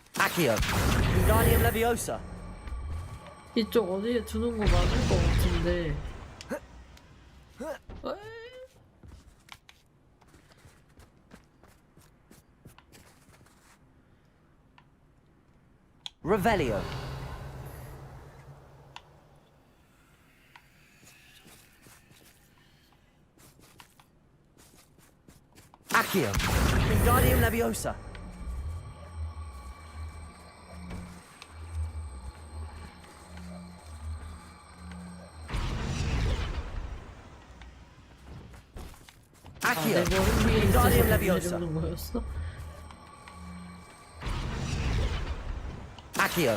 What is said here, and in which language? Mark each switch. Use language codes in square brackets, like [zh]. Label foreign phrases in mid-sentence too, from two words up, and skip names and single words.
[la] Accio. Wingardium Leviosa. [ko] 이쪽 어디에 두는 거 맞을 것 같은데. [la] Revelio. Accio. Wingardium Leviosa. Accio. [ko] 내 머리 위에 [la] Wingardium [ko] 있어서 [la] Leviosa. [ko] 내려오는 거였어? [la] Accio.